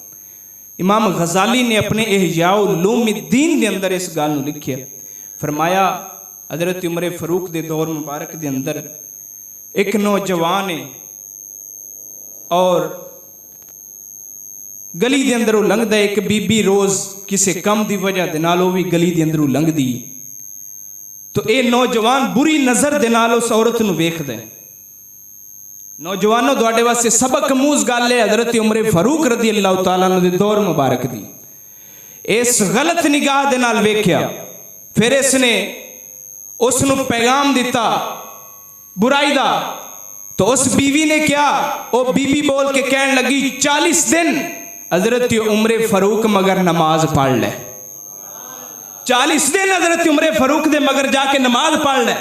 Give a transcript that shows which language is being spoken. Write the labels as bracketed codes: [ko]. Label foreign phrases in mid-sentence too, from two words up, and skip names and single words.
[pa] امام غزالی نے اپنے احیاء العلوم الدین دے اندر اس گل نوں لکھیا فرمایا حضرت عمر فاروق دے دور مبارک دے اندر اک نوجوان ہے اور گلی دے اندروں لنگھدا اک بی بی روز کسی کم کی وجہ دے نال وہ بھی گلی دے اندروں لنگھدی تو یہ نوجوان بری نظر دے نال اس عورت نوں ویکھدا ہے. نوجواناں تہاڈے واسطے سبق موج گل ہے حضرت عمر فاروق [ar] رضي الله تعالى عنه [pa] دے دور مبارک دی اس غلط نگاہ دے نال ویکھیا فیر اس نے اس نوں پیغام دتا برائی دا. تو اس بیوی نے کیا وہ بی بی بول کے کہن لگی 40 دن حضرت عمر فاروق مگر نماز پڑھ لے 40 دن حضرت عمر فاروق دے مگر جا کے نماز پڑھ لے.